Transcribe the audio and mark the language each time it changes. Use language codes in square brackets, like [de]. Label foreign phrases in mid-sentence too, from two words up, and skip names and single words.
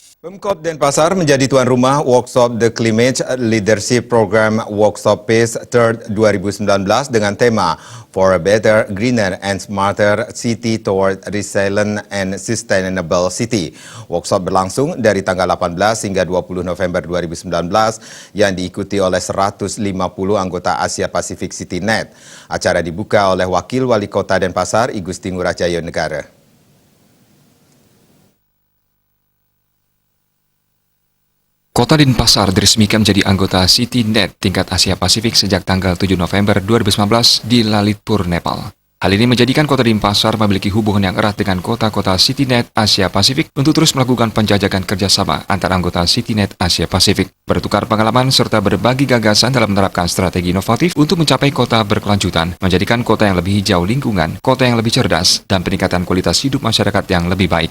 [id] Pemkot Denpasar menjadi tuan rumah workshop The Climate Leadership Program Workshop PACE Third 2019 dengan tema For a Better, Greener and Smarter City Toward Resilient and Sustainable City. Workshop berlangsung dari tanggal 18 hingga 20 November 2019 yang diikuti oleh 150 anggota Asia Pacific CityNet. Acara dibuka oleh Wakil Wali Kota Denpasar, I Gusti Ngurah Jaya Negara. Kota Denpasar diresmikan menjadi anggota CityNet tingkat Asia Pasifik sejak tanggal 7 November 2019 di Lalitpur, Nepal. Hal ini menjadikan Kota Denpasar memiliki hubungan yang erat dengan kota-kota CityNet Asia Pasifik untuk terus melakukan penjajakan kerjasama antar anggota CityNet Asia Pasifik, bertukar pengalaman serta berbagi gagasan dalam menerapkan strategi inovatif untuk mencapai kota berkelanjutan, menjadikan kota yang lebih hijau lingkungan, kota yang lebih cerdas, dan peningkatan kualitas hidup masyarakat yang lebih baik.